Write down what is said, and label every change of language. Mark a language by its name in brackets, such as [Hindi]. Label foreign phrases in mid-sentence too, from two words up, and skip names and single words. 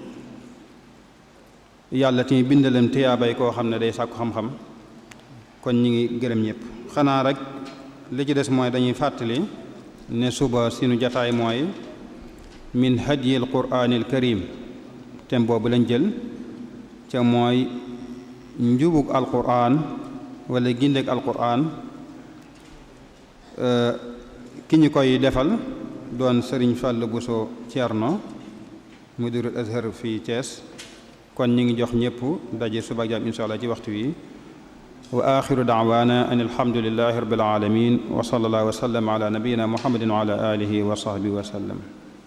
[Wolof] yàlla tamit bindalam tiyaabay koo xam ne day sàkku xam-xam kon ñi ngi gërëm ñëpp xanaa rek li ci des mooy dañuy fàttali ne suba sinu jataay mooy [Arabic] من هدي القرآن الكريم [Wolof] tem boobu lañ jël ca mooy njubug alquran wala gindeg alquran ki ñu koy defal doon sëriñ Fall Bousso Thierno [Arabic] مدير الأزهر [Wolof] fii Thiès kon ñi ngi jox ñëpp daje suba ak jàmm [Arabic] إن شاء الله [Wolof] ci waxtu wi [Arabic] وآخر دعوانا أن الحمد لله رب العالمين وصلى الله وسلم على نبينا محمد وعلى آله وصحبه وسلم [Wolof] ala nabiyyina muhammadin wa ala alihi wa sahbihi wa sallam